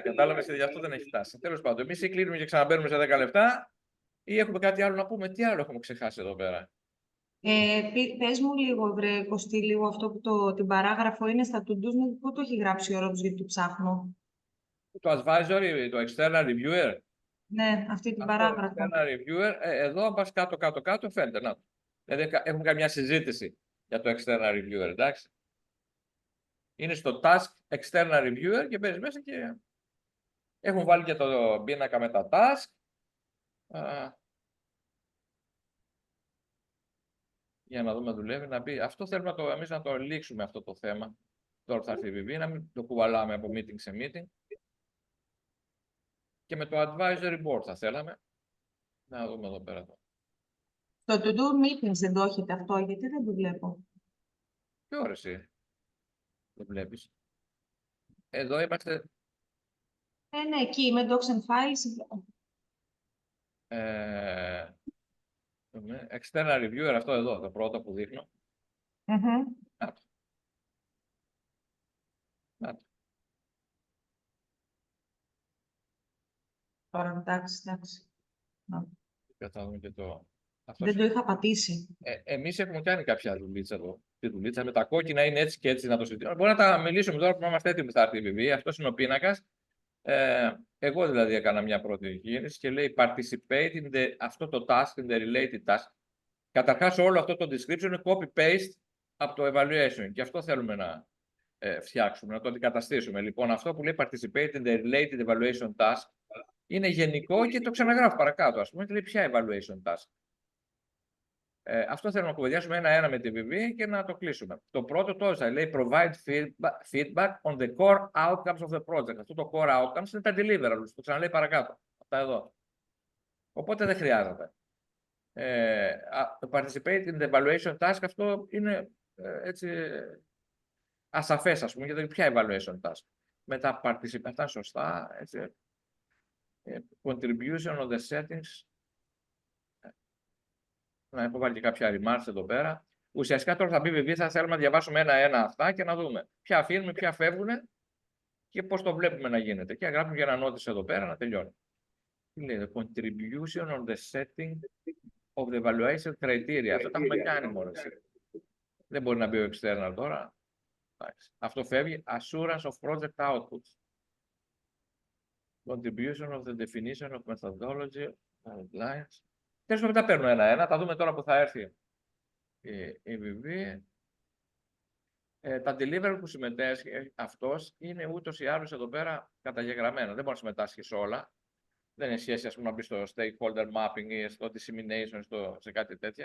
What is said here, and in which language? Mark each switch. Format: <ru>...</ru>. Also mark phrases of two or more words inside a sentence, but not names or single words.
<el>Κατάλαβες, γι' αυτό δεν έχει φτάσει. Τέλος πάντων, εμείς ή κλείνουμε και ξαναμπαίνουμε σε 10 λεπτά, ή έχουμε κάτι άλλο να πούμε. Τι άλλο έχουμε ξεχάσει εδώ πέρα? Πες μου λίγο, βρε Κωστή, λίγο αυτό που την παράγραφο είναι στα to-dos, πού το έχει γράψει ο Ρόμπς, γιατί το ψάχνω. Το</el> <en>advisory, το external reviewer.</en> <el>Ναι, αυτή την παράγραφο. Το</el> <en>external reviewer,</en> <el>εδώ πας κάτω, φαίνεται. Να. Δηλαδή έχουμε καμιά συζήτηση για το</el> <en>external reviewer,</en> <el>εντάξει. Είναι στο</el> <en>task external reviewer</en> <el>και παίζει μέσα και έχουν βάλει και το πίνακα με τα task. Για να δούμε, δουλεύει, να μπει. Αυτό θέλουμε εμείς να το λήξουμε αυτό το θέμα. Τώρα θα έρθει η Βιβί, να μην το κουβαλάμε από meeting σε meeting. Και με το</el> <en>advisory board</en> <el>θα θέλαμε. Να δούμε εδώ πέρα. Το</el> <en>to-do meetings</en> <el>δεν το έχετε αυτό, γιατί δεν το βλέπω. Τι ώρα εσύ το βλέπεις? Εδώ είμαστε. Ναι, εκεί με</el> <en>docs and files. External reviewer,</en> <el>αυτό εδώ, το πρώτο που δείχνω. Να το. Τώρα, εντάξει. Και το... Δεν το είχα πατήσει. Εμείς έχουμε κάνει κάποια δουλίτσα εδώ. Τη δουλίτσα με τα κόκκινα είναι έτσι και έτσι να το συζητήσουμε. Μπορεί να τα μιλήσουμε τώρα που είμαστε έτοιμοι στα RTVV. Αυτός είναι ο πίνακας. Εγώ δηλαδή έκανα μια πρώτη κίνηση και λέει</el> <en>participate in</en> <el>αυτό το task,</el> <en>in the related task.</en> <el>Καταρχάς όλο αυτό το description είναι copy-paste από το evaluation και αυτό θέλουμε να φτιάξουμε, να το αντικαταστήσουμε. Λοιπόν, αυτό που λέει</el> <en>participate in the related evaluation task</en> <el>είναι γενικό και το ξαναγράφω παρακάτω, ας πούμε, και λέει ποια</el> <en>evaluation task.</en> <el>Αυτό θέλουμε να κουβεντιάσουμε ένα-ένα με τη Βιβί και να το κλείσουμε. Το πρώτο τόσο λέει</el> <en>provide feedback on the core outcomes of the project.</en> <el>Αυτό το</el> <en>core outcomes</en> <el>είναι τα deliverables, το ξαναλέει παρακάτω. Αυτά εδώ. Οπότε δεν χρειάζεται.</el> <en>Participate in the evaluation task,</en> <el>αυτό είναι έτσι ασαφές, ας πούμε, γιατί ποια</el> <en>evaluation task.</en> <el>Μετά participate, αυτά είναι σωστά. Έτσι.</el> <en>Contribution on the settings.</en> <el>Να έχω βάλει και κάποια remarks εδώ πέρα. Ουσιαστικά τώρα θα μπει Βιβί, θα θέλουμε να διαβάσουμε ένα-ένα αυτά και να δούμε ποια αφήνουμε, ποια φεύγουν και πώς το βλέπουμε να γίνεται. Και γράφουμε για ένα notice εδώ πέρα να τελειώνει. Τι λέει,</el> <en>contribution on the setting of the evaluation criteria.</en> <el>Αυτό τα έχουμε κάνει μόνο. Δεν μπορεί να μπει ο external τώρα. Αυτό φεύγει.</el> <en>Assurance of project outputs. Contribution of the definition of methodology, guidelines.</en> <el>Τέλος πάντων, τα παίρνω ένα-ένα. Τα δούμε τώρα που θα έρθει η EBB. Τα delivery που συμμετέχει αυτός είναι ούτως ή άλλως εδώ πέρα καταγεγραμμένα. Δεν μπορεί να συμμετάσχει σε όλα. Δεν είναι σχέση, ας πούμε, να μπει στο</el> <en>stakeholder mapping</en> <el>ή στο dissemination, σε κάτι τέτοια.</el>